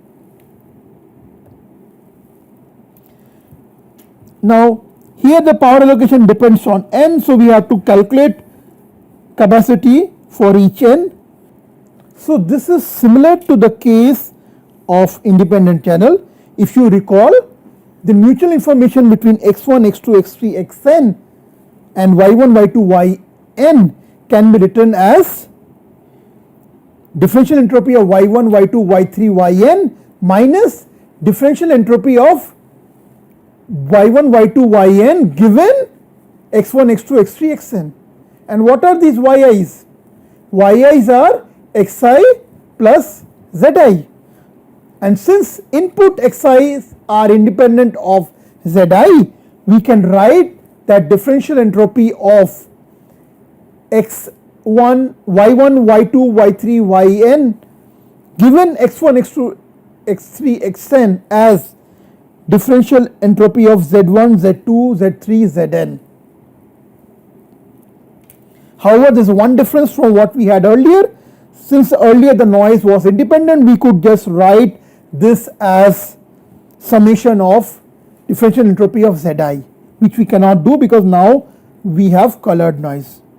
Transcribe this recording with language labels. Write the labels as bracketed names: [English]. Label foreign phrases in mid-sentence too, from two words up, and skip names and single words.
[English] Now here the power allocation depends on n, so we have to calculate capacity for each n. So this is similar to the case of independent channel. If you recall, the mutual information between x1, x2, x3, xn and y1, y2, yn can be written as differential entropy of y1, y2, y3, yn minus differential entropy of y1, y2, yn given x1, x2, x3, xn. And what are these yi's? Yi's are xi plus zi. And since input xi's are independent of zi, we can write that differential entropy of x1, y1, y2, y3, yn given x1, x2, x3, xn as differential entropy of z1, z2, z3, zn. However, there is one difference from what we had earlier. Since earlier the noise was independent, we could just write this as summation of differential entropy of zi, which we cannot do because now we have colored noise.